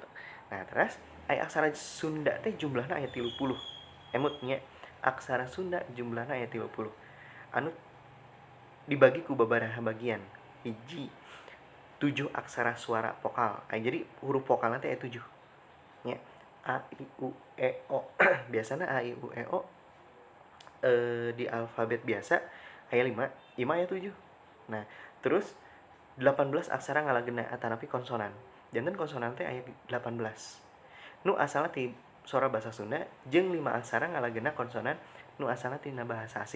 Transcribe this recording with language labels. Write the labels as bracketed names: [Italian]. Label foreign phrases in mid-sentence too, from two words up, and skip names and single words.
[Sundanese] Nah, terus aya aksara Sunda teh jumlahna aya 30. Emut nya aksara Sunda jumlahna aya 30. Anu dibagi ku babaraha bagian. Hiji 7 aksara suara vokal. Jadi huruf vokal nanti aya 7 nya. A I U E O. Biasana A I U E O di alfabet biasa aya 5 aya 7. Nah, terus 18 aksara ngalageuna atanapi konsonan. Janten konsonan teh aya 18. Nu asalna ti sora basa Sunda jeung 5 aksara ngalageuna konsonan nu asalna tina [Indonesian] bahasa asing.